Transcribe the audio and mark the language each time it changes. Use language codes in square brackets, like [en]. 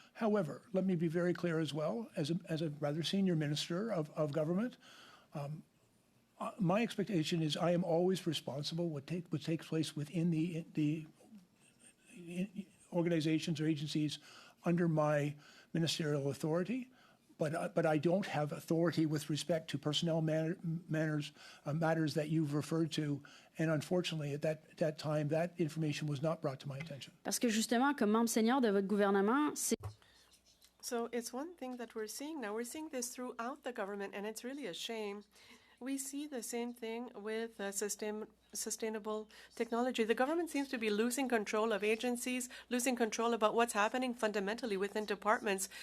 [en] However, let me be very clear as well, as a rather senior minister of government, my expectation is I am always responsible what takes place within the organizations or agencies under my ministerial authority, but I don't have authority with respect to personnel matters that you've referred to, and unfortunately at that time that information was not brought to my attention. [fr] Parce que justement, comme membre senior de votre gouvernement, c'est... [en] So it's one thing that we're seeing now. We're seeing this throughout the government, and it's really a shame. We see the same thing with sustainable technology. The government seems to be losing control of agencies, losing control about what's happening fundamentally within departments.